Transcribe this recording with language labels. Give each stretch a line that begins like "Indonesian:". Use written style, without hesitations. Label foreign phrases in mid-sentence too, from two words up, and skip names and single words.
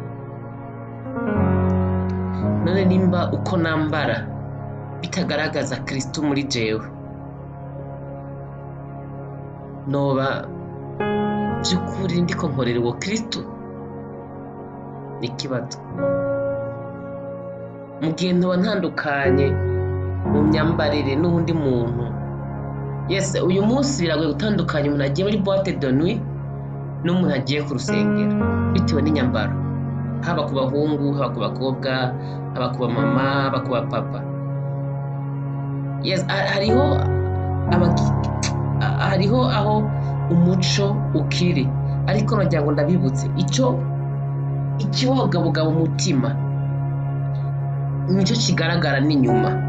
Rundi: None nimba uko nambara bitagaragaza Kristo muri jewe, noba by'ukuri ndiko nkorera uwo Kristo? Ni ikibazo. Mu gihe ntoba ntandukanye mu myambarire n'undi muntu, yes, uyu munsi biragoye gutandukanya umuntu agiye muri
French: boîte de nuit
Rundi: n'umuntu agiye ku rusengero bitewe n'inyambaro, haba ku bahungu, haba ku bakobwa, haba ku bamama, haba ku bapapa. Yes, hariho aho umuco ukiri, ariko nagira ngo ndabibutse ikiwogabugaba umutima nicyo kigaragara n'inyuma.